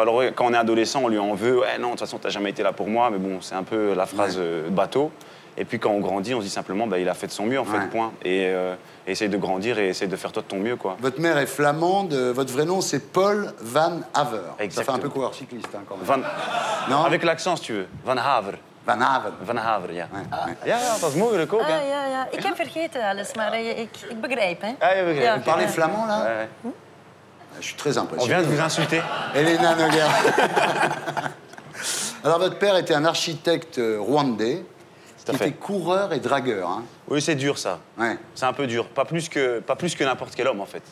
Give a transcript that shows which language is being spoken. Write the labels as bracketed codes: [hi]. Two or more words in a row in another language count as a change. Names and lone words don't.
[fr] Alors, quand on est adolescent, on lui en veut. Ouais, non, de toute façon, t'as jamais été là pour moi, mais bon, c'est un peu la phrase bateau. Et puis, quand on grandit, on se dit simplement, bah, il a fait de son mieux, en fait, point. Et essaye de grandir et essaye de faire toi de ton mieux, quoi. Votre mère est flamande, votre vrai nom c'est Paul Van Haver. Exactement. Ça fait un peu coureur cycliste, hein, quand même. Non? Avec l'accent, si tu veux. Van Haver. Van Haver. Van Haver, ja. Ouais. [nl] Ja, dat is moeilijk ook, hè. Ja. Ik heb vergeten alles, maar ik begrijp, hè. Ah, je begrijpt. [fr] Vous parlez flamand, là? Ouais. Je suis très On impressionné. vient de vous insulter. Elena Noguer. Alors, votre père était un architecte rwandais Tout à qui fait. était coureur et dragueur, hein? Oui, c'est dur, ça. Ouais, C'est un peu dur. Pas plus que n'importe quel homme, en fait.